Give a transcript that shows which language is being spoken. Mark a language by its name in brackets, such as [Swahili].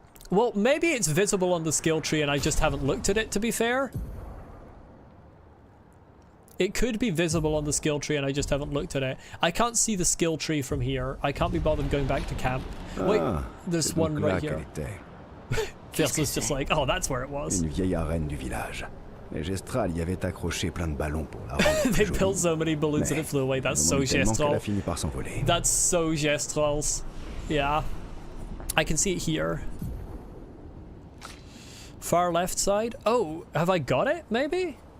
[English] Well, maybe it's visible on the skill tree and I just haven't looked at it, to be fair. It could be visible on the skill tree and I just haven't looked at it. I can't see the skill tree from here. I can't be bothered going back to camp. Wait, there's one right here. Verso's just like, oh, that's where it was. [French] Une vieille arène du village. Les Gestrel y avaient accroché plein de ballons pour la rendre. [English] They built so many balloons and it flew away. That's so Gestrel. [French] S'envoler. [English] That's so Gestrels. Yeah. I can see it here. Far left side. Oh, have I got it? Maybe?